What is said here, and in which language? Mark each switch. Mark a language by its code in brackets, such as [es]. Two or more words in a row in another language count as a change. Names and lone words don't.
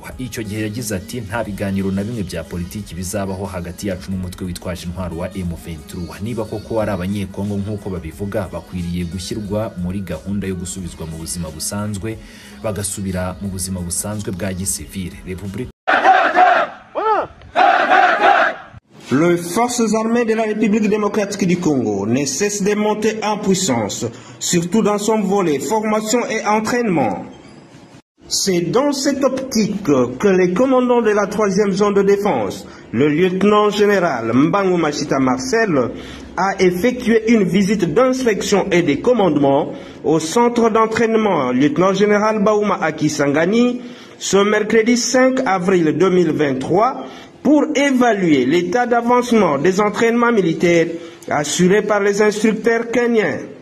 [rw] Icyo gihe yagize ati nta biganiro na bimwe bya politiki bizabaho hagati yacu n'umutwe witwaje intwaro wa M23. Niba koko ari abanyekongo nk'uko babivuga, bakwiriye gushyirwa muri gahunda yo gusubizwa mu buzima busanzwe, bagasubira mu buzima busanzwe bwa gisivile. Repubulika [fr] Les forces armées de la République démocratique du Congo ne cessent de monter en puissance, surtout dans son volet formation et entraînement. C'est dans cette optique que les commandants de la 3e zone de défense, le lieutenant-général Mbangu Machita Marcel, a effectué une visite d'inspection et de commandement au centre d'entraînement lieutenant-général Baouma Akisangani ce mercredi 5 avril 2023 pour évaluer l'état d'avancement des entraînements militaires assurés par les instructeurs kenyans.